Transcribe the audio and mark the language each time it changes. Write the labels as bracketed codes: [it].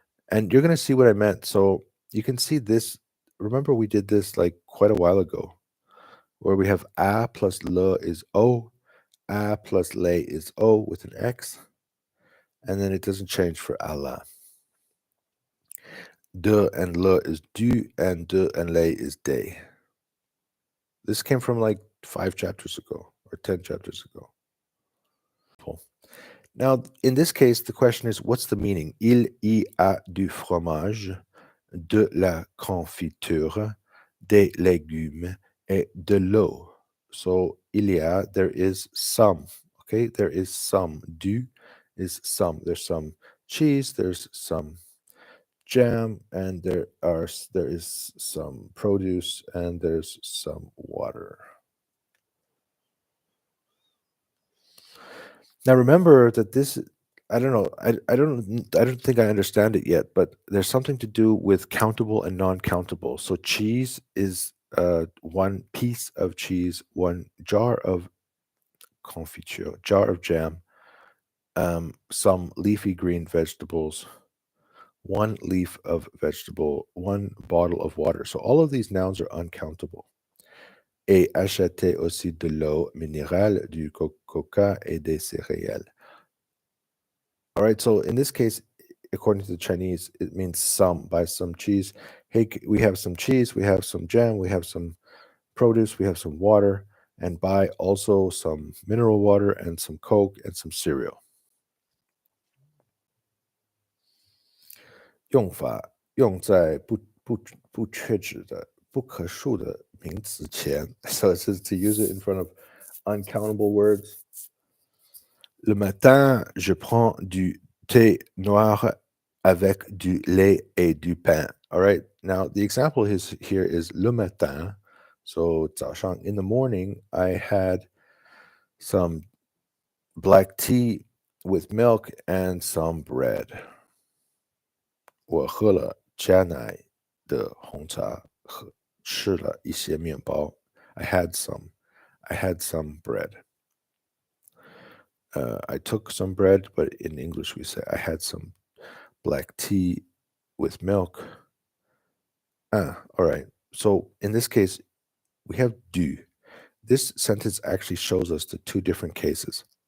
[en] And you're going to see what I meant. So you can see this. Remember, we did this like quite a while ago, where we have a plus le is o, a plus le is o with an x, and then it doesn't change for Allah. De and le is du, and de and le is de. This came from like 5 chapters ago or 10 chapters ago. Now, in this case, the question is, what's the meaning? [fr] Il y a du fromage, de la confiture, des légumes, et de l'eau. [en] So, [fr] il y a, [en] there is some. Okay, there is some. Du is some. There's some cheese, there's some jam, and there is some produce, and there's some water. Now remember that this, I don't know, I don't think I understand it yet, but there's something to do with countable and non-countable. So cheese is one piece of cheese, one jar of confiture, jar of jam, some leafy green vegetables, one leaf of vegetable, one bottle of water. So all of these nouns are uncountable. [fr] Et acheter aussi de l'eau minérale, du coca et des céréales. [en] All right, so in this case, according to the Chinese, it means some. Buy some cheese. Hey, we have some cheese, we have some jam, we have some produce, we have some water, and buy also some mineral water and some Coke and some cereal. [zh] 用法用在不确指的、不可数的名词前. [en] So it says to use it in front of uncountable words. [fr] Le matin, je prends du thé noir avec du lait et du pain. [en] All right. Now, the example here is le matin. So, 早上, in the morning, I had some black tea with milk and some bread. [zh] 我喝了加奶的红茶，吃了一些面包. [en] I had some bread. I took some bread, but in English we say I had some black tea with milk. All right. So in this case, we have du. This sentence actually shows us the two different cases.